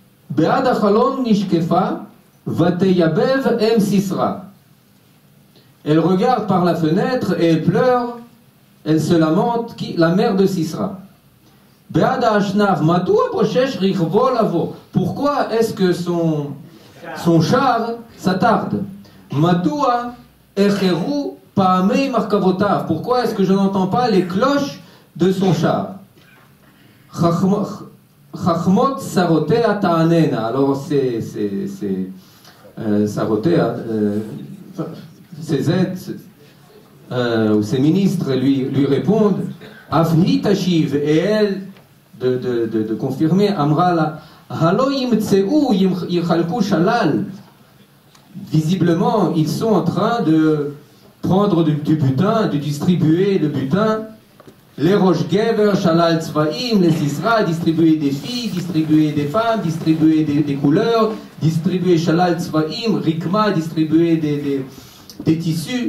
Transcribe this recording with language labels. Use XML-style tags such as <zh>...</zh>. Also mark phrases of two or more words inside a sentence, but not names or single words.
<he>בעד החלון נשקפה ותיבב אם סיסרא.</he> <fr>Elle regarde par la fenêtre et elle pleure, elle se lamente, la mère de Sisra.</fr> <he>בעד האשנב מדוע בושש רכבו לבוא.</he> <fr>Pourquoi est-ce que son char s'attarde?</fr> <he>מדוע אחרו פעמי מרכבותיו.</he> <fr>Pourquoi est-ce que je n'entends pas les cloches de son char?</fr> <he>חכמות שרותיה תענינה.</he> <fr>Alors sarotea, ses aides ou ses ministres lui répondent</fr> <he>אף היא תשיב,</he> <fr>et elle de confirmer</fr> <he>אמרה לה הלא ימצאו יחלקו שלל.</he> <fr>Visiblement, ils sont en train de prendre du butin, de distribuer le butin.</fr> <he>Les ראש גבר, שלל צבעים,</he> <fr>les Sisra, distribuer des filles, distribuer des femmes, distribuer des couleurs, distribuer</fr> <he>שלל צבעים,</he> <fr>Rikma, distribuer des tissus.</fr>